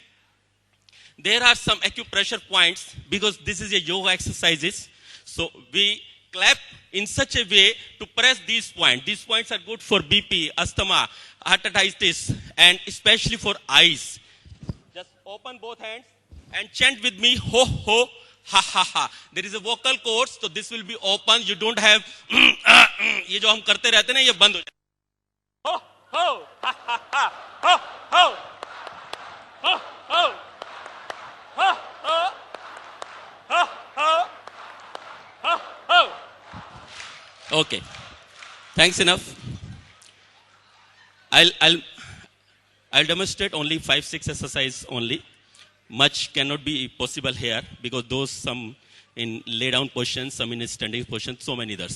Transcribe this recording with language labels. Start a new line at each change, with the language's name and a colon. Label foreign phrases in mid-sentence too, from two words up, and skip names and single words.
English: There are some acupressure points because this is a yoga exercises. So we clap in such a way to press these points. These points are good for BP, asthma, hepatitis, and especially for eyes. Just open both hands and chant with me, ho, ho, ha ha ha. There is a vocal cords, so this will be open. You don't have
Hindi: ये जो हम करते रहते हैं ना, ये बंद हो जाए. हो हो ha ha ha ho ho ho ho ho ho ho ho ho.
English: Okay, thanks enough. I'll demonstrate only 5-6 exercise only. Much cannot be possible here because those some in lay down position, some in standing position, so many others.